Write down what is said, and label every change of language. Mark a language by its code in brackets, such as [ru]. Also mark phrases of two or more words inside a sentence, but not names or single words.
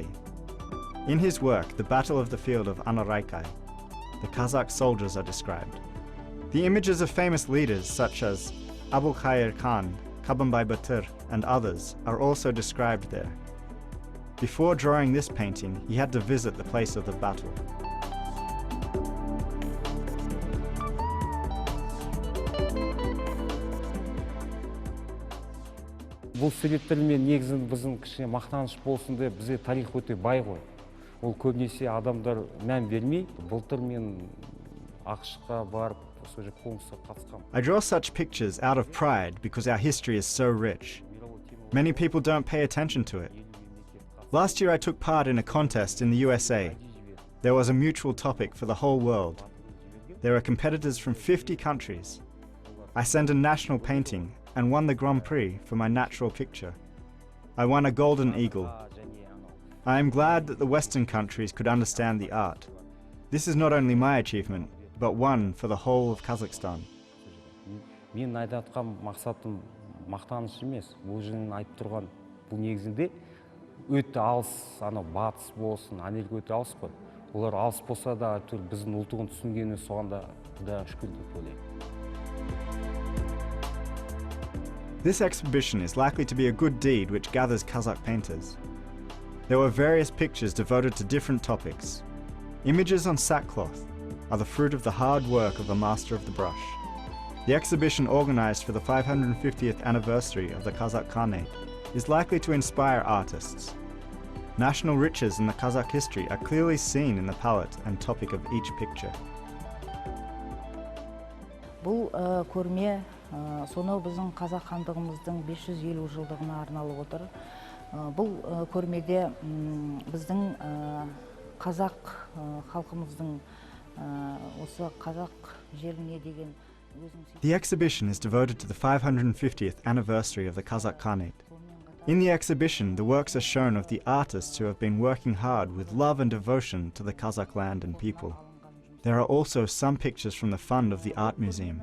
[en] In his work, the Battle of the Field of Anaraikai, the Kazakh soldiers are described. The images of famous leaders such as Abulkhair Khan, Kabambay Batur, and others are also described there. Before drawing this painting, he had to visit the place of the battle. [kk] Бұл суреттермен негізін біздің кішкене мақтаныш болсын деп бізде тарих өте бай ғой. Ол көбінесе адамдар мән бермей, былтыр мен ақшқа барып сол жерде конкурсқа қатысқам. [en] I draw such pictures out of pride because our history is so rich. Many people don't pay attention to it. Last year I took part in a contest in the USA. There was a mutual topic for the whole world. There are competitors from 50 countries. I sent a national painting and won the Grand Prix for my natural picture. I won a Golden Eagle. I am glad that the Western countries could understand the art. This is not only my achievement, but one for the whole of Kazakhstan. [kk] Мен айтқан мақсатым мақтаныш емес. Бұл жерден айтып тұрған бұл негізінде өте алыс, ана батыс болсын, Америка өте алыс қой. Олар алыс болса да, біздің ұлттығын түсінгені соған да Құдайға шүкір деп ойлаймын. [en] This exhibition is likely to be a good deed which gathers Kazakh painters. There were various pictures devoted to different topics. Images on sackcloth are the fruit of the hard work of a master of the brush. The exhibition organized for the 550th anniversary of the Kazakh Khanate is likely to inspire artists. National riches in the Kazakh history are clearly seen in the palette and topic of each picture. [kk] Бұл көрме сонау біздің қазақ хандығымыздың 550 жылдығына арналып отыр. Бұл көрмеде біздің қазақ халқымыздың осы қазақ жеріне деген [en] The exhibition is devoted to the 550th anniversary of the Kazakh Khanate. In the exhibition, the works are shown of the artists who have been working hard with love and devotion to the Kazakh land and people. There are also some pictures from the fund of the Art Museum.